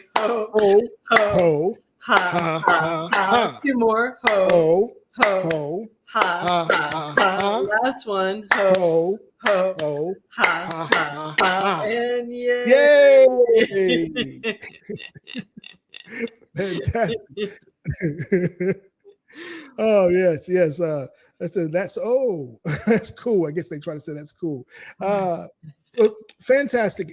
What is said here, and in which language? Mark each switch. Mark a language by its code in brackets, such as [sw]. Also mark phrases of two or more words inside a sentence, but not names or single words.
[en] Ho, ho, ho, ha, ha, ha. Two more. Ho, ho, ho, ha, ha, ha. last one. Ho, ho, Oh, ha, ha, ha, ha, ha, ha. and yay. Yay! Fantastic. Oh yes, yes. I said that's that's cool. I guess they try to say that's cool. Uh, but fantastic.